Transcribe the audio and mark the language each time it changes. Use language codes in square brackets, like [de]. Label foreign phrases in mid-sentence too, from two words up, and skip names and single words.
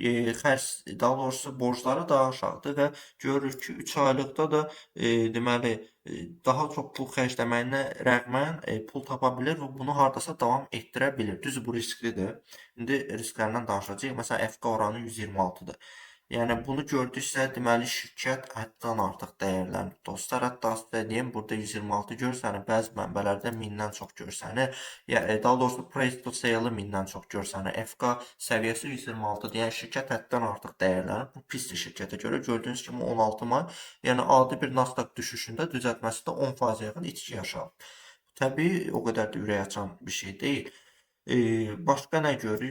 [az] Daha doğrusu borcları daha aşağıdır və görürük ki, 3 aylıqda da deməli daha çox pul xərcləməyinə rəğmən pul tapa bilir və bunu hardasa davam etdirə bilir. Düzdür, bu risklidir. İndi risklərindən danışacağıq. Məsələn, FK oranı 126-dır. Yəni bunu gördüksə, deməli şirkət həddən artıq dəyərlənib. Dostlar, hətta sizə deyim, burada 126 görsənir, bəzi mənbələrdə 1000-dən çox görsənir. Daha doğrusu [en] price to sale- [az] ı 1000-dən çox görsənir. FK səviyyəsi 126-dır. Yəni şirkət həddən artıq dəyərlənib. Bu pisdir şirkətə görə. Gördüyünüz kimi 16 may, yəni adi bir Nasdaq düşüşündə düzəltməsi də 10% yaxın itki yaşanıb. Təbii o qədər də ürək açan bir şey deyil. Başqa nə görürük?